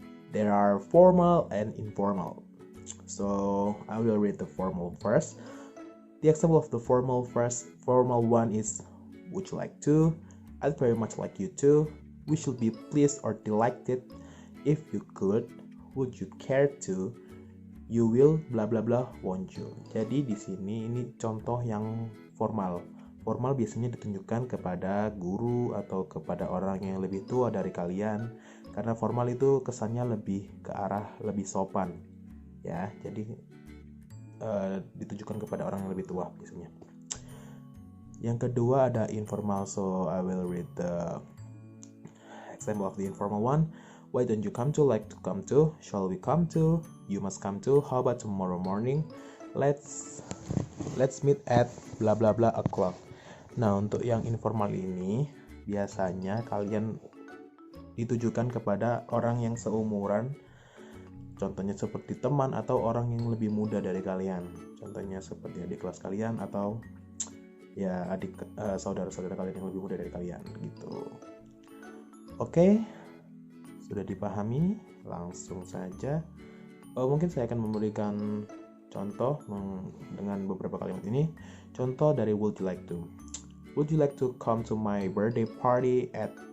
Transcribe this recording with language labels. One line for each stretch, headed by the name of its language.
English: There are formal and informal. So I will read the formal first. The example of the formal one is, would you like to? I'd very much like you to. We should be pleased or delighted if you could. Would you care to? You will bla bla bla, won't you?
Indonesian: Jadi di sini ini contoh yang formal. Formal biasanya ditunjukkan kepada guru atau kepada orang yang lebih tua dari kalian, karena formal itu kesannya lebih ke arah lebih sopan. Ya, jadi ditujukan kepada orang yang lebih tua biasanya. Yang kedua ada informal.
English: So I will read the example of the informal one. Why don't you come to? Like to come to? Shall we come to? You must come to. How about tomorrow morning? Let's meet at bla bla bla o'clock.
Indonesian: Nah, untuk yang informal ini biasanya kalian ditujukan kepada orang yang seumuran. Contohnya seperti teman atau orang yang lebih muda dari kalian. Contohnya seperti adik kelas kalian atau ya saudara-saudara kalian yang lebih muda dari kalian gitu. Oke. Sudah dipahami, langsung saja. Mungkin saya akan memberikan contoh dengan beberapa kalimat ini. Contoh dari
English: would you like to. Would you like to come to my birthday party at